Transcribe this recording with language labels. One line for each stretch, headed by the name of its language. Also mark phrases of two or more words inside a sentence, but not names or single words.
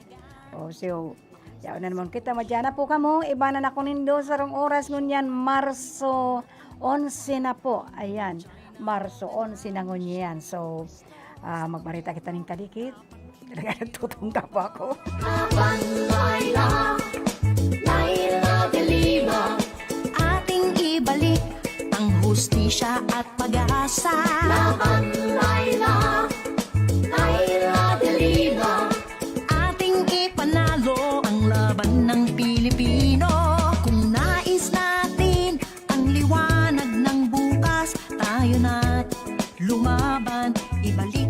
Bikol: So, yaw na naman kita, madyana po kamo, iba na ako nindo sa rong oras ngunyan, Marso 11 na po, ayan, Marso 11 na ngunyan. So, magbarita kita ng kadikit, talaga nagtutungka po ako.
Filipino: Laila de Lima, ating ibalik ang hustisya at pag-asa. Laban Laila, Laila de Lima, ating ipanalo ang laban ng Pilipino. Kung nais natin ang liwanag ng bukas, tayo na't lumaban, ibalik.